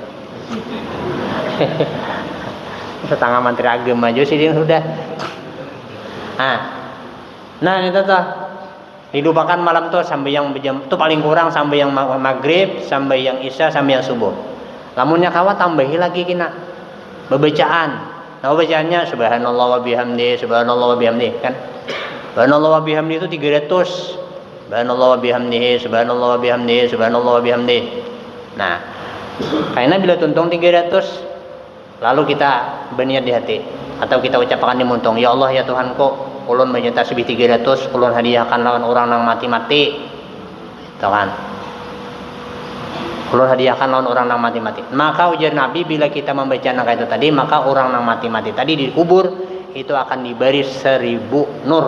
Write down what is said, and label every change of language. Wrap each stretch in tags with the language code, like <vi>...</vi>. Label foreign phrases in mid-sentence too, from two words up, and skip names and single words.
<bjn>Tetangga Menteri Agama aja sih dia sudah. Nah itu tuh hidupakan malam tuh sampai yang tuh paling kurang sampai yang maghrib, sampai yang isya, sampai yang subuh. Lamunnya kawa tambahi lagi kina bacaan. Nah bacaannya</bjn> <ar>سبحان الله وبحمد, سبحان الله وبحمد</ar> <bjn>kan.</bjn> <ar>سبحان الله وبحمد itu 300. سبحان الله وبحمده، سبحان الله وبحمده، سبحان الله وبحمده.</ar> <bjn>Nah, karena bila tuntung 300 lalu kita berniat di hati atau kita ucapkan di muntung, ya Allah ya Tuhanku, ulun baca tasbih 300, ulun hadiahkan lawan orang nang mati-mati. Itu kan. Ulun hadiahkan lawan orang nang mati-mati. Maka ujar Nabi bila kita membaca nangka itu tadi, maka orang nang mati-mati tadi dikubur itu akan diberi 1000 nur.</bjn>